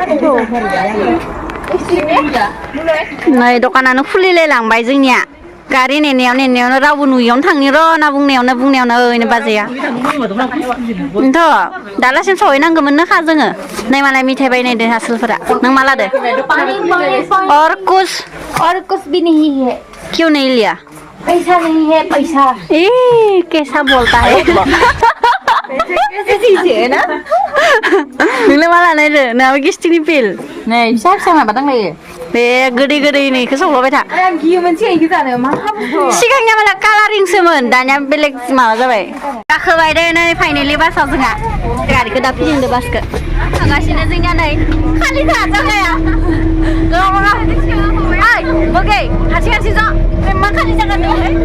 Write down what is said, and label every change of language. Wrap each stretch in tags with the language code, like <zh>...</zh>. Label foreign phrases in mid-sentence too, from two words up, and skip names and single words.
<brx>नै दखानानो खुलिलाय लांबाय जोंनिया गारि नेनायावनो रावबो नुयियावनो थांनि र' होनना बुंनायावनो ओइनो बाजैया बेनोथ' दालासिम सहैनांगौमोन खा जोङो नै मालाय मिथाइ बायनायदो आसोलफोरा नों मा लादो</brx> <hi>और कुछ भी नहीं है क्यों नहीं लिया पैसा नहीं है पैसा कैसा बोलता है</hi> <brx>नोंलाय मा लानायदो नोंहाबो गेस्टिकनि पिल नै फिसा फिसा माबा दांलायो बे गोदै नैखौ संलाबाय था आं गियोमोन सिगांखौ जानो मा सिगांनिया माला कालारिंसोमोन दानिया बेलेग माबा जाबाय गाखोबाय दे नै फाइनेलि बासाव जोंहा गारिखौ दा फिदिंदो बासखौ थांगासिनो जोंनिया नै खालि जागाया ओइ बगे हारसिं ज' मा खालि जागा दं</brx>